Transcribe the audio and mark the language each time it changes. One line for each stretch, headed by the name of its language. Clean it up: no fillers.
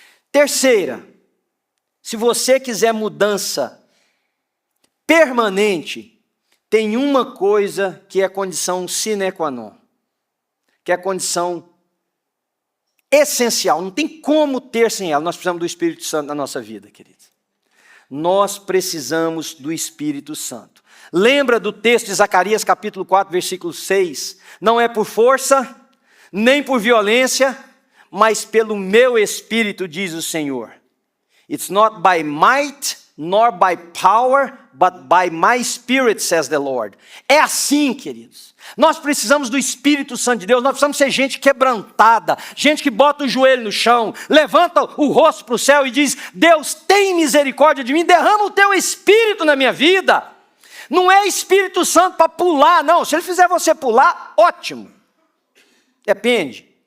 Portuguese: Terceira, se você quiser mudança permanente, tem uma coisa que é condição sine qua non, que é a condição essencial, não tem como ter sem ela. Nós precisamos do Espírito Santo na nossa vida, queridos. Nós precisamos do Espírito Santo. Lembra do texto de Zacarias capítulo 4, versículo 6? Não é por força, nem por violência, mas pelo meu Espírito, diz o Senhor.
English: It's not by might, nor by power, but by my Spirit, says the Lord.
Portuguese: É assim, queridos. Nós precisamos do Espírito Santo de Deus, nós precisamos ser gente quebrantada, gente que bota o joelho no chão, levanta o rosto para o céu e diz, Deus, tem misericórdia de mim, derrama o teu Espírito na minha vida. Não é Espírito Santo para pular, não. Se ele fizer você pular, ótimo. Depende.